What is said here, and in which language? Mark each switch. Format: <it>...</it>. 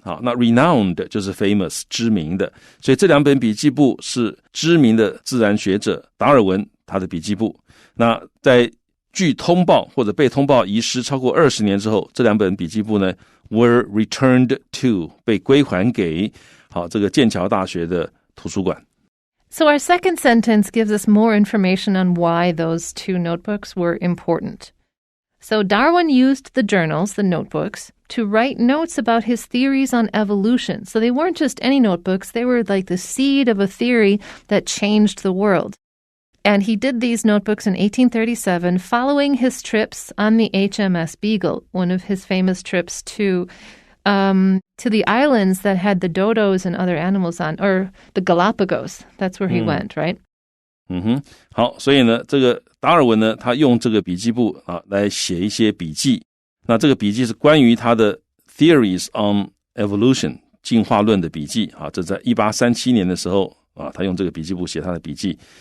<zh>好，那 renowned 就是 famous 知名的，所以这2本笔记簿是知名的自然学者达尔文他的笔记簿。那在据通报或者被通报遗失超过20年之后，这2本笔记簿呢</zh> <en>were returned to</en> <zh>被归还给好这个剑桥大学的图书馆。</zh> <en>So our second sentence gives us more information on why those 2 notebooks were important.So Darwin used the journals, the notebooks, to write notes about his theories on evolution. So they weren't just any notebooks, they were like the seed of a theory that changed the world. And he did these notebooks in 1837 following his trips on the HMS Beagle, one of his famous trips to the islands that had the dodos and other animals on, or the Galapagos. That's where he went, right?</en> <zh>好，所以呢这个达尔文呢他用这个笔记簿来写一些笔记。那这个笔记是关于他的</zh> <en>theories on evolution</en> <zh>进化论的笔记这在1837年的时候他用这个笔记簿写他的笔记。</zh>